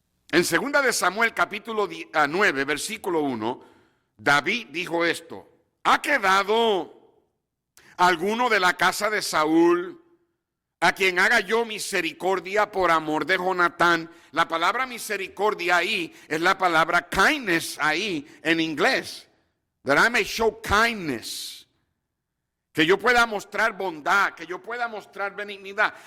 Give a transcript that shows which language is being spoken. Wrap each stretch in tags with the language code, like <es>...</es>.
<es>En 2 de Samuel capítulo 9, versículo 1, David dijo esto: ¿ha quedado alguno de la casa de Saúl a quien haga yo misericordia por amor de Jonatán? La palabra misericordia ahí es la palabra kindness ahí en inglés.</es> <en>That I may show kindness.</en> <es>Que yo pueda mostrar bondad, que yo pueda mostrar benignidad.</es>